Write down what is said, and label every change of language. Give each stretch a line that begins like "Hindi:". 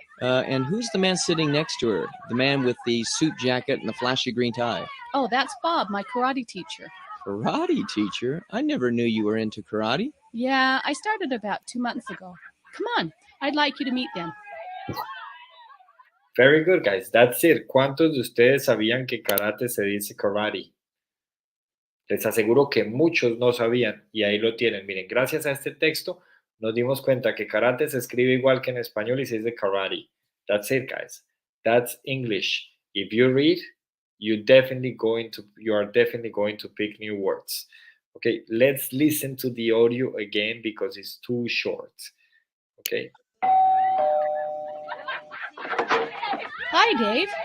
English: And who's the man sitting next to her? The man with the suit jacket and the flashy green tie? Oh, that's Bob, my karate teacher. Karate teacher? I never knew you were into karate. Yeah, I started about 2 months ago. Come on, I'd like you to meet them. Very good, guys. That's it.
Spanish: ¿Cuántos de ustedes sabían que karate se dice karate? Les aseguro que muchos no sabían y ahí lo tienen. Miren, gracias a este texto nos dimos cuenta que karate se escribe igual que en español y se dice karate.
English: That's it, guys. That's English. If you read, you are definitely going to pick new words. Okay, let's listen to the audio again because it's too short. Okay. Hi, Dave.